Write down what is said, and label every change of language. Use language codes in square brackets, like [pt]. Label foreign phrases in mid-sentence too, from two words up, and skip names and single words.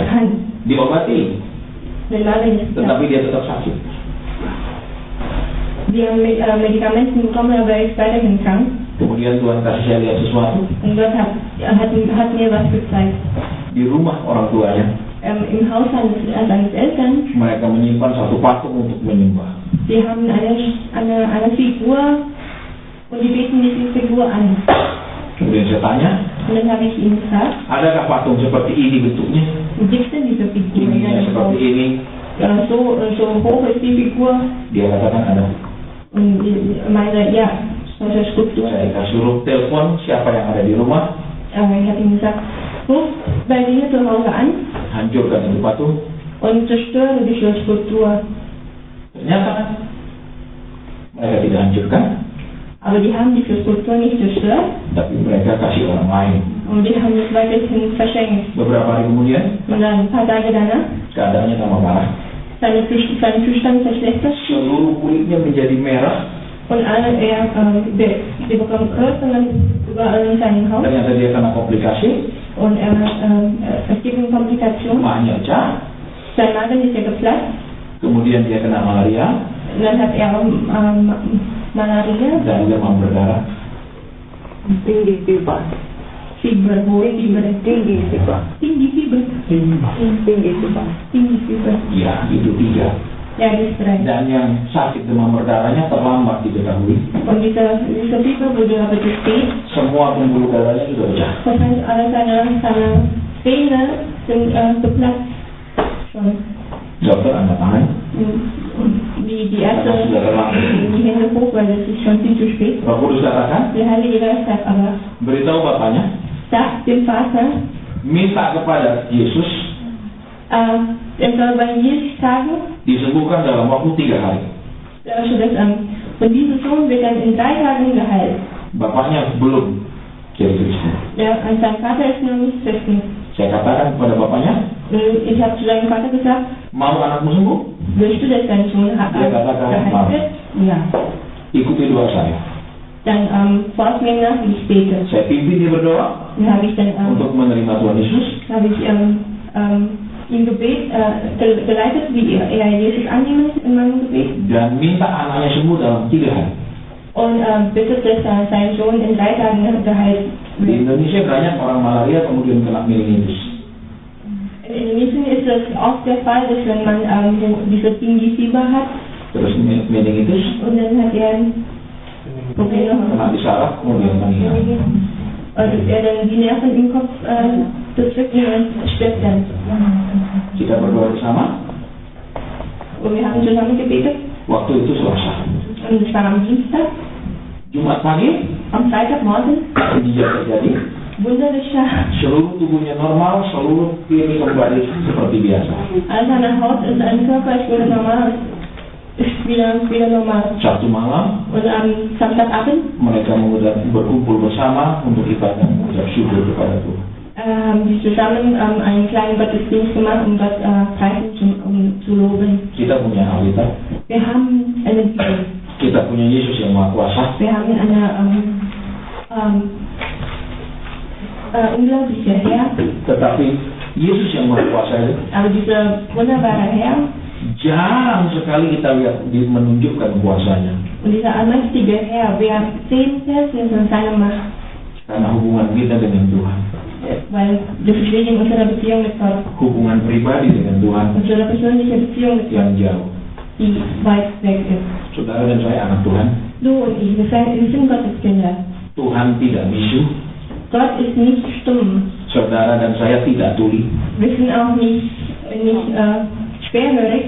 [de] bekannt. [id] Diobati, [de] Der Magen ist [id] tetapi [de] geplatzt. [id] dia tetap sakit. [de] Die haben Medikamenten bekommen, aber er ist weiterhin krank. [id] Kemudian Tuhan kasih saya lihat sesuatu. [de] Und Gott hat mir was gezeigt. [id] Di rumah orang tuanya, [de] Im Haus seines Eltern, [id] mereka menyimpan satu patung untuk menyembah. [de] die haben eine Figur und die beten diese Figur an. [id] Kemudian saya tanya, [de] Und dann habe ich ihn gefragt, [id] adakah patung seperti ini bentuknya? [de] wie gibt denn diese Figur? [id] Ininya seperti ini, [de] so hoch ist die Figur. [id] Dia katakan ada. [de] Und ich meine, ja, solche Skulptur. [id] Saya suruh telepon siapa yang ada di rumah, [de] Ich habe ihm gesagt, ruf bei dir zu Hause an [id] hancurkan itu patung. [de] und zerstöre diese Skulptur. [id] Ternyata mereka tidak hancurkan, [de] Aber die haben diese Skulptur nicht zerstört [id] tapi mereka kasih orang lain. [de] und die haben es weiterhin verschenkt. [id] Beberapa hari kemudian, [de] Und dann ein paar Tage danach, [id] keadaannya tambah parah. [de] sein Zustand verschlechtert [id] Seluruh kulitnya menjadi merah. [de] und die bekommen Rötungen überall in seinem Haus [id] Ternyata dia kena komplikasi, [de] und es gibt eine Komplikation. [id] mahnya pecah. [de] Sein Magen ist ja geplatzt [id] Kemudian dia kena malaria [de] und dann hat er Malaria, [id] dan demam berdarah. [de] Tinggi Fieber. Fieber, hohe Fieber, Tinggi Fieber. tinggi Fieber, Tinggi Fieber. tinggi Fieber. [id] Ya, itu 3. [de] Ja, die ist 3. [id] Dan yang sakit demam berdarahnya terlambat diketahui. [de] Und dieser Fieber wurde aber zu spät. [id] Semua pembuluh darahnya sudah pecah. [de] Das heißt, alle seine Vene sind geplatzt schon. [id] Dokter angkat tangan. [de] Und die Ärzte die Hände hoch, weil das ist schon viel zu spät. [id] Roh Kudus katakan, [de] Der Heilige Geist sagt aber, [id] beritahu bapaknya, [de] sagt dem Vater, [id] minta kepada Yesus [de] er soll bei Jesus sagen, [id] disembuhkan dalam waktu 3 hari. [de] und dieser Sohn wird dann in 3 Tagen geheilt. [id] Bapaknya belum jadi Kristen. [de] Und sein Vater ist noch nicht Christen. [id] Saya katakan kepada bapaknya, [de] Ich habe zu seinem Vater gesagt, [id] mau anakmu sembuh? [de] willst du, dass dein Sohn [id] Dia katakan, [de] geheilt [id] mau. [de] wird? Ja. [id] Ikuti doa saya. [de] Dann folgt mir nach, wie ich bete. [id] Saya pimpin dia berdoa [de] Dann habe ich dann [id] untuk menerima Tuhan Yesus. [de] ihm geleitet, wie er Jesus annehmen in meinem Gebet. [id] Dan minta anaknya sembuh dalam 3 hari. [de] Und bittet, dass sein Sohn in 3 Tagen geheilt [id] Di [de] wird. [id] Indonesia banyak orang malaria kemudian kena meningitis. [de] In Indonesien ist es oft der Fall, dass wenn man diese tinggi Fieber hat [id] Terus meningitis, [de] und dann hat er Probleme [id] kena di saraf, kemudian meninggal. [de] und er dann die Nerven im Kopf bedrücken und stirbt dann. [id] Kita berdoa bersama. [de] Und wir haben zusammen gebetet [id] Waktu itu Selasa. [de] und es war am Dienstag, [id] Jumat pagi, [de] am Freitagmorgen, [id] mujizat terjadi. [de] Wunder geschah. [id] Seluruh tubuhnya normal, seluruh kiri kembali seperti biasa. [de] All seine Haut und sein Körper ist wieder normal, ist wieder normal. [id] Sabtu malam, [de] Und am Samstagabend [id] mereka berkumpul bersama untuk ibadah mengucap syukur kepada Tuhan. [de] haben sie zusammen einen kleinen Gottesdienst gemacht, um Gott preisen um zu loben. [id] Kita punya Alkitab, [de] Wir haben eine Bibel. [id] kita punya Yesus yang Maha Kuasa, [de] Wir haben eine unglaubliche Herr, [id] tetapi Yesus yang Maha Kuasa itu [de] aber dieser wunderbare Herr [id] jarang sekali kita lihat menunjukkan kuasanya. [de] und dieser allmächtige Herr, wir sehen selten von seiner Macht, [id] Karena hubungan kita dengan Tuhan, [de] weil das ist wegen unserer Beziehung mit Gott, [id] hubungan pribadi dengan Tuhan [de] unsere persönliche Beziehung mit Gott, [id] yang jauh. [de] die weit weg ist. [id] Saudara dan saya anak Tuhan, [de] Du und ich, wir sind Gottes Kinder. [id] Tuhan tidak bisu, [de] Gott ist nicht stumm. [id] saudara dan saya tidak tuli. [de] Wir sind auch nicht schwerhörig.